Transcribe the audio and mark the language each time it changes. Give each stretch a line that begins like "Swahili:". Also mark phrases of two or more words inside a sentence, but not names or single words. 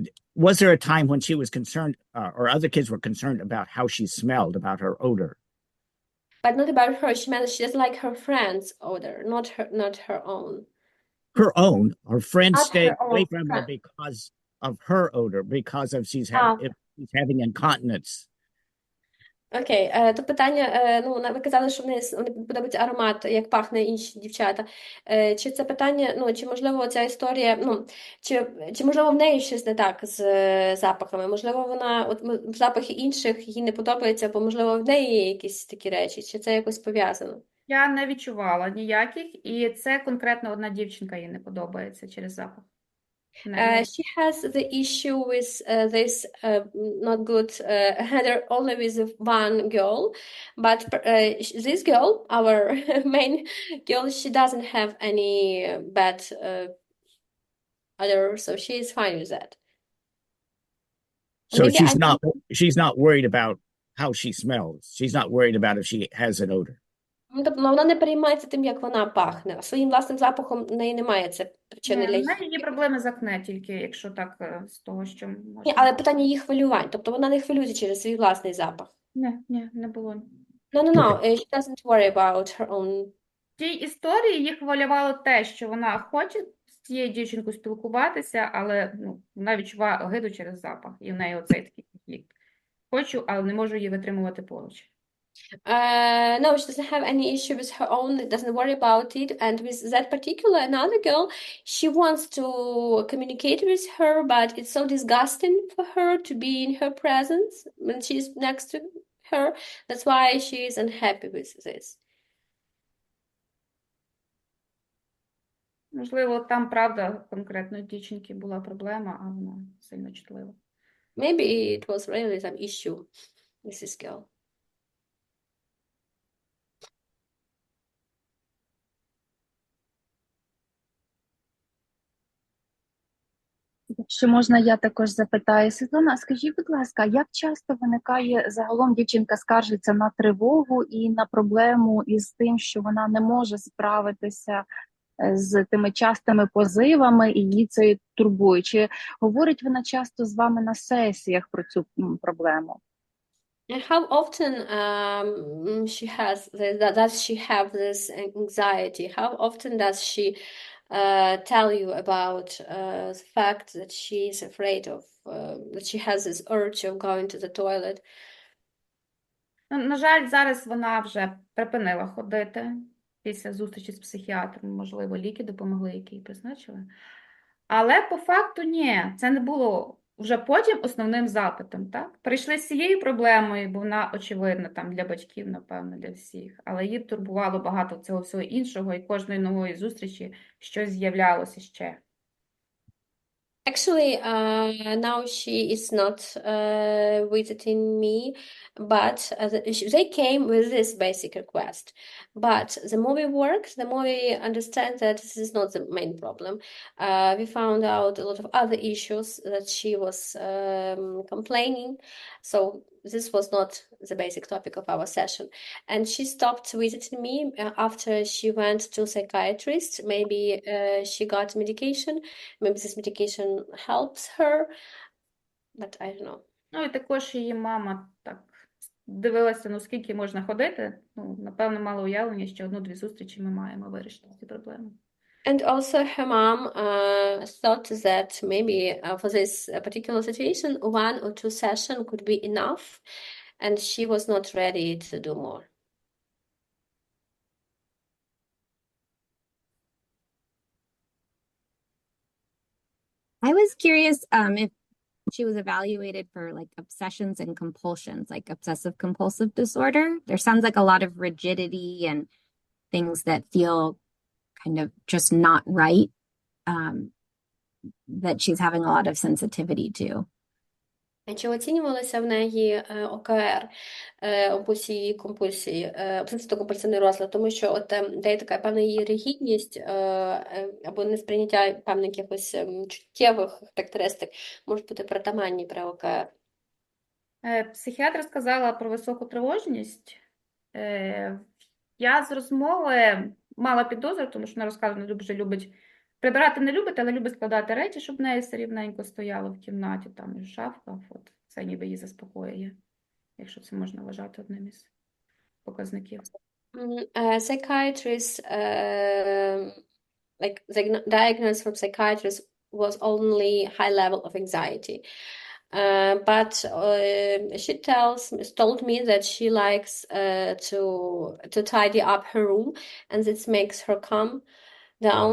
English: Was there a time when she was concerned, or other kids were concerned about how she smelled, about her odor? But not about her. She meant she doesn't like her friend's odor, not her own. Her own. Her friends Not stayed her away own from her friend. because of her odor, because of she's having incontinence.
Ukrainian: Окей, то питання, ви казали, що вони подобається аромат, як пахне інші дівчата. Чи це питання, чи можливо ця історія, чи можливо в неї щось не так з запахами? Можливо, вона запахи інших їй не подобаються, бо можливо в неї є якісь такі речі, чи це якось пов'язано? Я не відчувала ніяких, і це конкретно одна дівчинка їй не подобається через запах.
English: She has the issue with this not good header only with one girl, but this girl, our main girl, she doesn't have any bad odor, so she is fine with that. So she's not worried about how she smells. She's not worried about if she has an odor.
Ukrainian: Тобто вона не переймається тим, як вона пахне. Своїм власним запахом в неї немає це причини для її. В неї є проблеми з акне тільки, якщо так, з того, що можна. Ні, але питання її хвилювань. Тобто вона не хвилюється через свій власний запах. Ні, не було.
English: No, she doesn't worry about her own.
Ukrainian: В тій історії їх хвилювало те, що вона хоче з цією дівчинкою спілкуватися, але вона відчуває огиду через запах. І в неї оцей такий конфлікт. Хочу, але не можу її витримувати поруч.
English: No, she doesn't have any issue with her own, doesn't worry about it. And with that particular another girl, she wants to communicate with her, but it's so disgusting for her to be in her presence when she's next to her. That's why she is unhappy with this.
Ukrainian: Можливо, там, правда, конкретно дівчинки була проблема, а вона сильно чутлива.
English: Maybe it was really some issue with this girl.
Ukrainian: Якщо можна, я також запитаю. Світлана, скажіть, будь ласка, як часто виникає загалом дівчинка скаржиться на тривогу і на проблему із тим, що вона не може справитися з тими частими позивами і її це турбує? Чи говорить вона часто з вами на сесіях про цю проблему?
English: And how often she has does she have this anxiety? How often does she tell you about the fact that she is afraid of that she has this urge of going to the toilet?
Ukrainian: Ну, на жаль, зараз вона вже припинила ходити після зустрічі з психіатром. Можливо, ліки допомогли, які їй призначили. Але по факту ні, це не було вже потім основним запитом, так? Прийшли з цією проблемою, бо вона очевидна там для батьків, напевно, для всіх. Але її турбувало багато цього всього іншого, і кожної нової зустрічі щось з'являлося ще.
English: Actually, now she is not visiting me, but they came with this basic request. But the more we worked, the more we understand that this is not the main problem. We found out a lot of other issues that she was complaining. So this was not the basic topic of our session. And she stopped visiting me after she went to psychiatrist. Maybe she got medication. Maybe this medication helps her, but I don't know.
Ukrainian: Ну, і також її мама так дивилася, ну, скільки можна ходити. Ну, напевно, мало уявлення, що 1-2 зустрічі ми маємо вирішити ці проблеми.
English: And also her mom thought that maybe for this particular situation, 1 or 2 sessions could be enough, and she was not ready to do more. I was curious if she was evaluated for like obsessions and compulsions, like obsessive compulsive disorder. There sounds like a lot of rigidity and things that feel kind of just not right, that she's having a lot of sensitivity to.
Ukrainian: Чи оцінювалося в неї ОКР, обсесії компульсії, обсесивно-компульсивний розлад, тому що от де є така певна її ригідність або несприйняття певних якихось чуттєвих характеристик можуть бути притаманні при ОКР. Психіатр сказала про високу тривожність. Я з розмови мала підозру, тому що вона розказує, дуже любить прибирати не любить, але любить складати речі, щоб в неї все рівненько стояло в кімнаті, там і в шафках. От це ніби її заспокоює, якщо це можна вважати одним із показників.
English: Psychiatrist, like the diagnosis from psychiatrist was only high level of anxiety. But she told me that she likes to tidy up her room, and this makes her calm down.